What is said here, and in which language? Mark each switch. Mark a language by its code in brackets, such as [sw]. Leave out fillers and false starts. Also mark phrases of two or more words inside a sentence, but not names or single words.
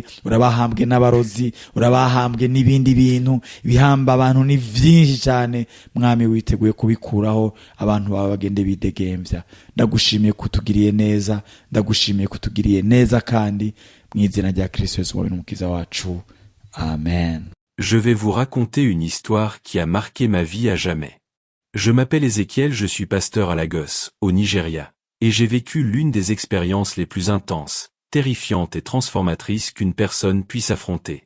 [rn] Urabahambwe n'abarozi, urabahambwe n'ibindi bintu bihamba abantu ni vyinshi cyane. Mwami witeguye kubikuraho, abantu baba bagende bidegemvya. Ndagushimiye kutugiriye neza, ndagushimiye kutugiriye neza kandi mw'izina rya Kristo Yesu wawe n'umukiza wacu. Amen. [fr] Je vais vous raconter une histoire qui a marqué ma vie à jamais. Je m'appelle Ézéchiel, je suis pasteur à Lagos, au Nigeria, et j'ai vécu l'une des expériences les plus intenses, terrifiantes et transformatrices qu'une personne puisse affronter.